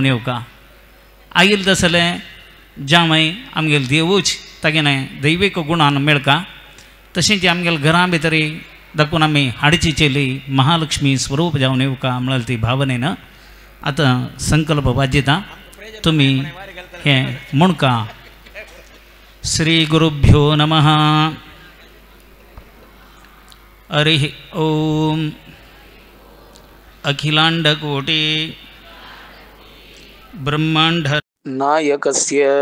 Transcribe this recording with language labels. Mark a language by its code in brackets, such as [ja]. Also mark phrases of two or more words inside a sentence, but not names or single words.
[kok] येवका आईल तसले जावई आमगेल देवूच तागेले दैवीक गुणान मेळका तशेंच आमगेल घरां भितरी दाखोवन आमी हाडची चेली महालक्ष्मी स्वरूप जावन येवका म्हळ्यार ती भावनेन आतां संकल्प वाजयता तुमी हें म्हणका [sa] श्री गुरुभ्यो नमः हरिः ओम अखिलांडकोटि ब्रह्मांड नायकस्य